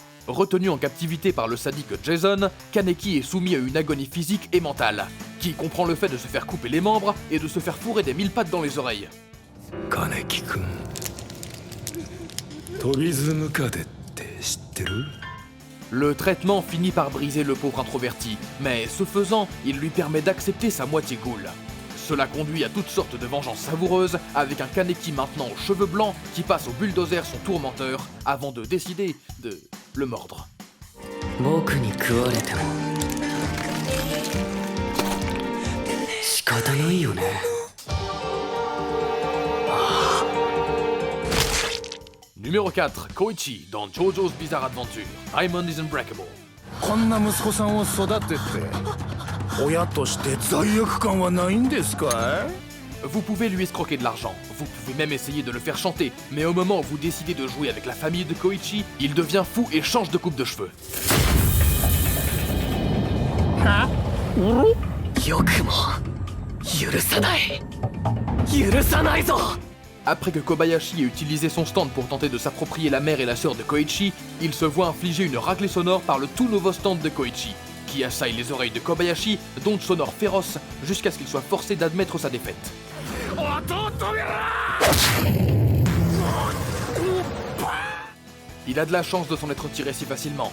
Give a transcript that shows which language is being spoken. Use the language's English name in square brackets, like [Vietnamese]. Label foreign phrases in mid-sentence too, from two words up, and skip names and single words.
[French] Retenu en captivité par le sadique Jason, Kaneki est soumis à une agonie physique et mentale, qui comprend le fait de se faire couper les membres et de se faire fourrer des 1000 pattes dans les oreilles. [Japanese] Kaneki-kun. Torizumu Kade って知ってる? [French] Le traitement finit par briser le pauvre introverti, mais ce faisant, il lui permet d'accepter sa moitié ghoul. Cela conduit à toutes sortes de vengeances savoureuses, avec un Kaneki maintenant aux cheveux blancs qui passe au bulldozer son tourmenteur avant de décider de le mordre. [Japanese] 僕に食われても仕方ないよね。 [French] Numéro 4, Koichi dans JoJo's Bizarre Adventure, Diamond is Unbreakable. [Japanese] こんな息子さんを育てて親として罪悪感はないんですかい? [French] Vous pouvez lui escroquer de l'argent, vous pouvez même essayer de le faire chanter, mais au moment où vous décidez de jouer avec la famille de Koichi, il devient fou et change de coupe de cheveux. [Japanese] よくも許さない許さないぞ。 [French] Après que Kobayashi ait utilisé son stand pour tenter de s'approprier la mère et la sœur de Koichi, il se voit infliger une raclée sonore par le tout nouveau stand de Koichi, qui assaille les oreilles de Kobayashi d'ondes sonores féroces jusqu'à ce qu'il soit forcé d'admettre sa défaite. Il a de la chance de s'en être tiré si facilement.